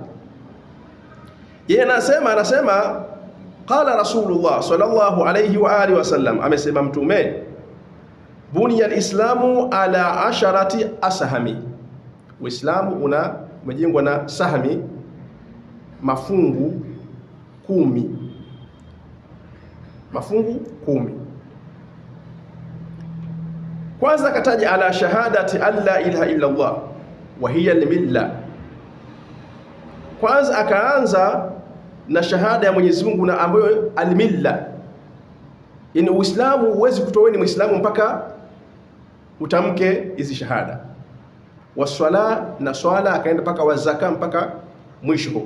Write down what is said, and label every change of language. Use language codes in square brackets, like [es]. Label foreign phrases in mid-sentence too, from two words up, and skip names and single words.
[sw] Yeye anasema [ar] قال رسول الله صلى الله عليه وعلى آله وسلم, [sw] amesema Mtume, [ar] بني الإسلام على عشرة أسهم, [sw] Uislamu umejengwa na sahami, mafungu 10, mafungu 10. Kwanza kataja [ar] على شهادة أن لا إله إلا الله وهي الملة. [sw] Kwanza akaanza na shahada ya Mwenyezi Mungu na ambayo al-milla, yani Uislamu huwezi kutoa ni Muislamu mpaka utamke hizi shahada. Waswala, na swala, akaenda mpaka wazaka, mpaka mwisho huko.